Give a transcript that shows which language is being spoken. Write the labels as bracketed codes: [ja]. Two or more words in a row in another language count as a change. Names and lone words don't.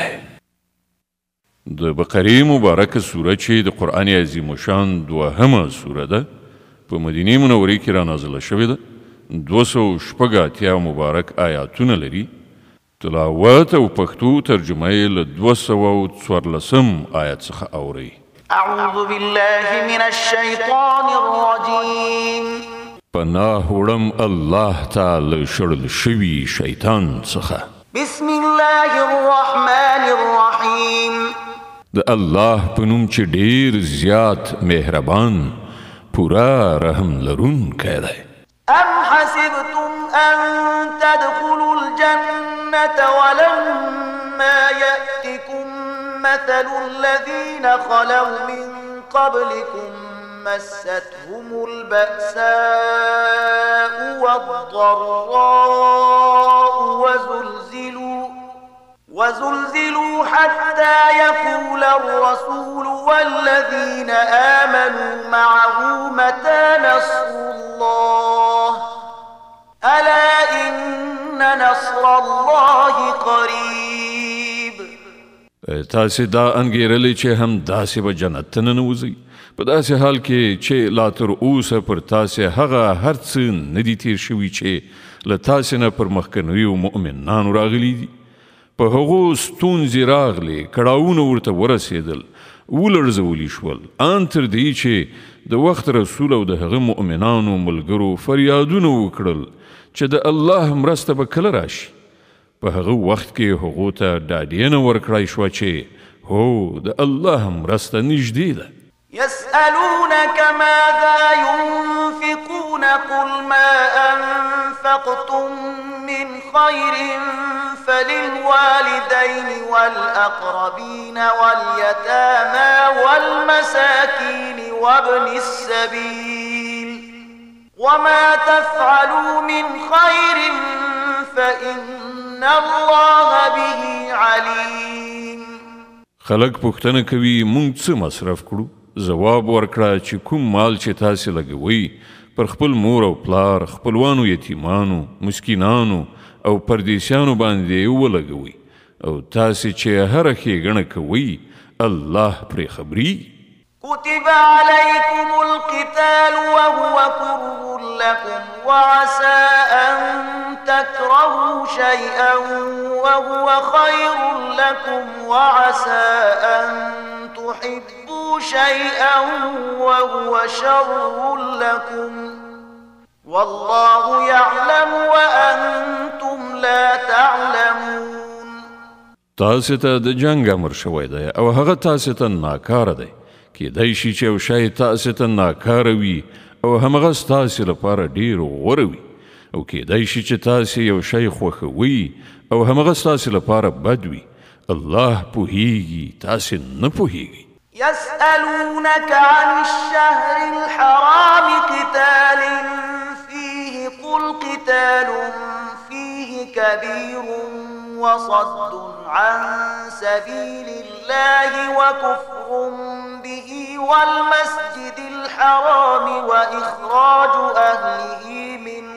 [ps] د بقرې مبارکه سوره چې د قرآن عظیم الشان دوهمه سوره ده، په مدینې منورې کې را نازله شوې ده، 286 مبارک آیاتونه لري. تلاوت او پښتو ترجمه یې له 214 آیت څخه اورئ. [ar] اعوذ بالله من الشیطان الرجیم. [ps] پناه وړم الله تعالی شړل شوي شیطان څخه. [ar] بسم الله الرحمن الرحیم. [ps] د الله په نوم چې ډیر زیات مهربان، پورا رحم لرونکی دی. [ar] أم حسبتم أن تدخلوا الجنة ولما يأتكم مثل الذين خلوا من قبلكم مستهم البأساء والضراء وزلزلوا حتى يقول الرسول والذين آمنوا معه متى نصر الله ألا إن نصر الله قريب. [ps] تاسې دا انګیرلې چې هم داسې به جنت ته ننوځئ په داسې حال کې چې لا تر اوسه پر تاسې هغه هر څه نه دي تیر شوي چې له تاسې نه پر مخکنیو مؤمنانو راغلي دي په هغو ستونزې راغلې کړاوونه ورته ورسېدل ولړزولي شول ان تر دې چې د وخت رسول او د هغه مؤمنانو ملګرو فریادونه وکړل چې د الله مرسته به کله راشي په هغه وخت کې هغو ته ډاډینه ورکړای شوه چې هو د الله مرسته نږدې ده. [ar] يسألونك ماذا ينفقون قل ما أنفقتم من خير فللوالدين والأقربين واليتامى والمساكين وابن السبيل وما تفعلوا من خير فإن الله به عليم. [ps] خلق پوښتنه کوي مونږ څه مصرف کړو؟ جواب ورکړه چې کوم مال چې تاسې لګوئ پر خپل مور او پلار خپلوانو یتیمانو مسکینانو او پردیسیانو باندې ولګوئ او تاسې چې هره ښېګڼه کوئ الله پرې خبري. [ar] كتب عليكم القتال وهو كره لكم وعسى أن تكرهوا شيئا وهو خير لكم وعسى أن تحبوا شيئا وهو شر لكم والله يعلم وأنتم لا تعلمون. [ps] تاسې ته د جنګ امر شوی دی او هغه تاسې ته ناکاره دی کیدای شي چې یو شی تاسې ته ناکاره وي او همغه ستاسې لپاره ډېر غوره وي او کیدای شي چې تاسې یو شی خوښوئ او همغه ستاسې لپاره بد وي. الله پوهیږي تاسې نه پوهیږئ. [ar] يسألونك عن الشهر الحرام قتال فيه قل قتال فيه كبير وصد عن سبيل الله وكفر به والمسجد الحرام وإخراج أهله منه